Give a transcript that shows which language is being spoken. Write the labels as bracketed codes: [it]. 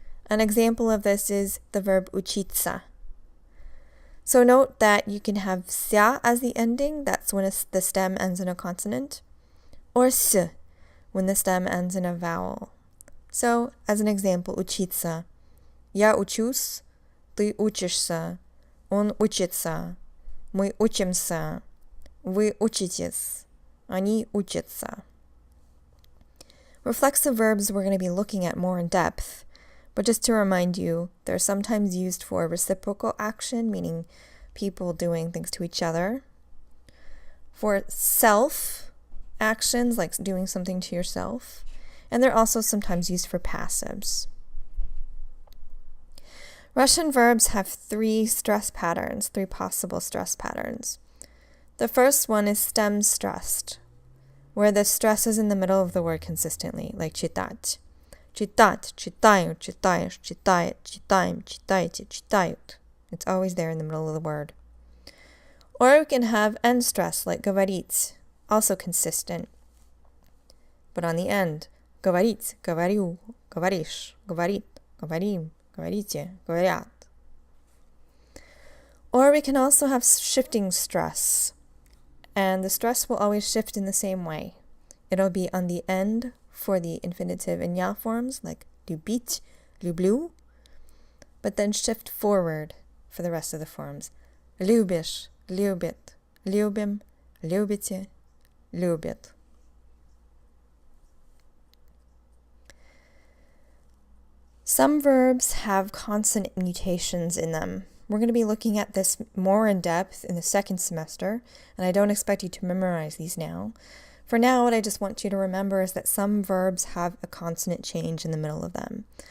[en] An example of this is the verb учиться. So note that you can have ся as the ending, that's when the stem ends in a consonant, or с when the stem ends in a vowel. So, as an example, учиться. [ru] Я учусь, ты учишься, он учится, мы учимся, вы учитесь, они учатся. [en] Reflexive verbs we're going to be looking at more in depth, but just to remind you, they're sometimes used for reciprocal action, meaning people doing things to each other. For self actions, like doing something to yourself. And they're also sometimes used for passives. Russian verbs have three possible stress patterns. The first one is stem stressed, where the stress is in the middle of the word consistently, like читать. [ru] Читать, читаю, читаешь, читает, читаем, читаете, читают. [en] It's always there in the middle of the word. Or we can have end stress, like говорить, also consistent, but on the end. [ru] Говорить, говорю, говоришь, говорит, говорим, говорите, говорят. [en] Or we can also have shifting stress, and the stress will always shift in the same way. It'll be on the end for the infinitive and ya forms, like любить, люблю, but then shift forward for the rest of the forms. [ru] Любишь, любит, любим, любите, любит. [en] Some verbs have consonant mutations in them. We're going to be looking at this more in depth in the second semester, and I don't expect you to memorize these now. For now, what I just want you to remember is that some verbs have a consonant change in the middle of them.